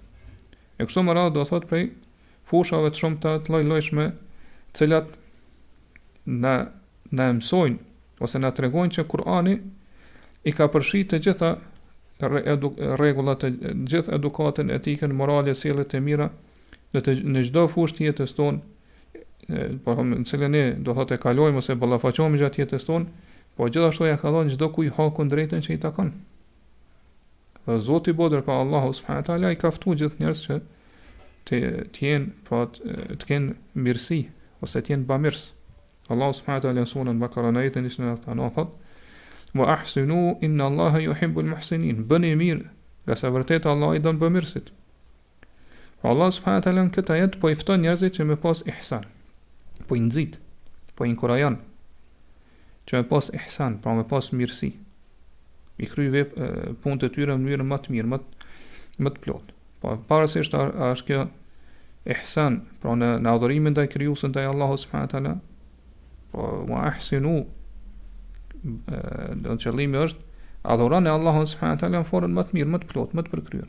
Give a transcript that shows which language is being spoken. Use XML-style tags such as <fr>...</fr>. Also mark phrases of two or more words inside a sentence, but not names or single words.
<sq>E kështu me radhë do thotë prej fushave të shumta të lloj-llojshme, cilat na mësojnë ose na tregojnë që Kur'ani i ka përfshi të gjitha rregullat, të gjithë edukatën, etikën, morale, sjelljet e mira në çdo fushë të jetës tonë, po në cilën ne do thotë e kalojmë ose ballafaqohemi gjatë jetës tonë, po gjithashtu ja ka dhënë çdo kujt hakun drejtën që i takon. Dhe Zoti i Bodër, pa Allahu</sq> <ar>سبحانه وتعالى,</ar> <sq>i ka ftuar gjithë njerëz që të jenë, pra të kenë mirësi ose të jenë bamirës. Allahu</sq> <ar>سبحانه وتعالى</ar> <sq>në surën Bakara në ajetin 199 thotë:</sq> <ar>"وأحسنوا إن الله يحب المحسنين."</ar> <sq>Bëni mirë, nga sa vërtet Allah i don bamirësit. Allah</sq> <ar>سبحانه وتعالى</ar> <sq>në këtë ajet po i fton njerëzit që me pas ihsan, po i nxit. po inkurajon që me pas ihsan, pra me pas mirësi, i kry punët e tyre në mënyrën më të mirë, më të plotë. Po pavarësisht është kjo ihsan, pra në adhurimin ndaj krijuesit ndaj Allahut</sq> <ar>سبحانه وتعالى,</ar> <sq>po</sq> <ar>وأحسنوا,</ar> <sq>do të qëllimi është adhuroni Allahun</sq> <ar>سبحانه وتعالى</ar> <sq>në formën më të mirë, më të plotë, më të përkryer.</sq>